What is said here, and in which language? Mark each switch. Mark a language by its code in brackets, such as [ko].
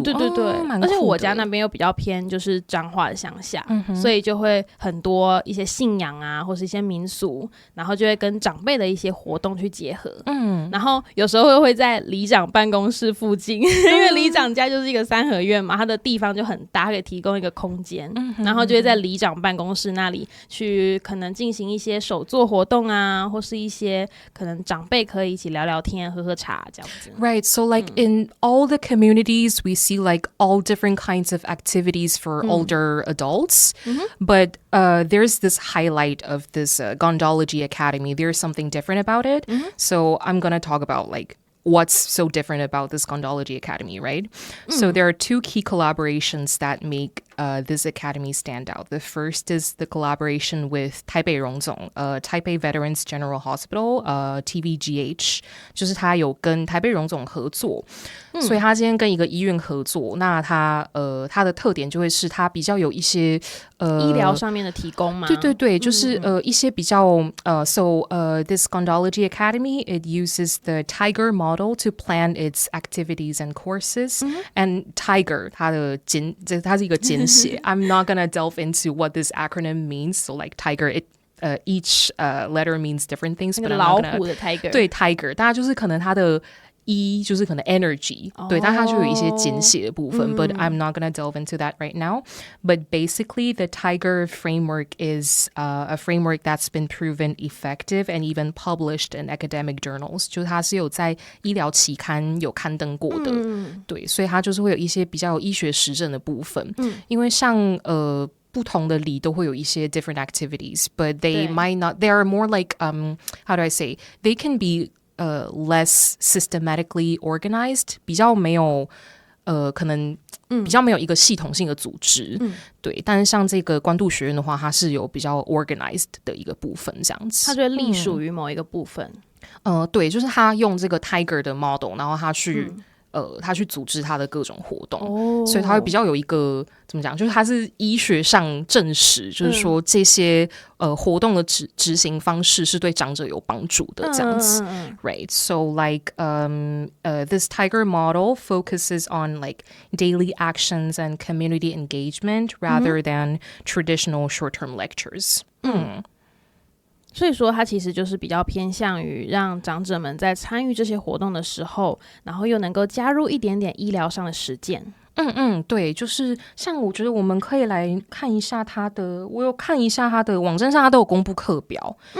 [zh] 对，而且我家那边又比较偏就是彰化的乡下，所以就会很多一些信仰啊，或是一些民俗，然后就会跟长辈的一些活动去结合，然后有时候会在里长办公室附近，因为里长家就是一个三合院嘛，它的地方就很大，可以提供一个空间，然后就会在里长办公室那里去可能进行一些手作活动啊，或是一些可能长辈可以一起聊聊天、喝喝茶这样子。 [en] Right, so like in all the communities, we see like all different kinds of activities for older adults, but there's this highlight of this Gondology Academy. There's something different about it. So I'm gonna talk about like what's so different about this Gondology Academy, right? So there are two key collaborations that make this academy stand out. The first is the collaboration with Taipei Rongzong, Taipei Veterans General Hospital, TVGH, [zh] 就是他有跟台北荣总合作，所以他今天跟一个医院合作，那他的特点就会是他比较有一些医疗上面的提供嘛，对，就是一些比较 [en] this Gondology Academy, it uses the Tiger model to plan its activities and courses, and Tiger [zh] 它是一个简写 [en] I'm not gonna delve into what this acronym means, so like Tiger each letter means different things, but I'm not gonna [zh] 老虎的 Tiger 对 Tiger 大家就是可能它的就是可能 energy，对，但它就有一些简写的部分， [en] but I'm not gonna delve into that right now. But basically, the Tiger framework is a framework that's been proven effective and even published in academic journals. [zh] 就是它是有在医疗期刊有刊登过的，对，所以它就是会有一些比较有医学实证的部分，因为像不同的里都会有一些 [en] different activities, but they might not. They are more like how do I say? They can be less systematically organized, [zh] 比较没有可能比较没有一个系统性的组织， [en] 对。 [zh] 但是像这个关渡学院的话，它是有比较 organized 的一个部分，这样子。它就会隶属于某一个部分。对，就是他用这个 Tiger 的 model， 然后他去组织他的各种活动，所以他会比较有一个怎么讲，就是他是医学上证实，就是说这些活动的执行方式是对长者有帮助的这样子，right? [en] So like this Tiger model focuses on like daily actions and community engagement rather than traditional short-term lectures. [zh] 所以说它其实就是比较偏向于让长者们在参与这些活动的时候，然后又能够加入一点点医疗上的实践。对，就是像我觉得我们可以来看一下我有看一下他的网站上，他都有公布课表。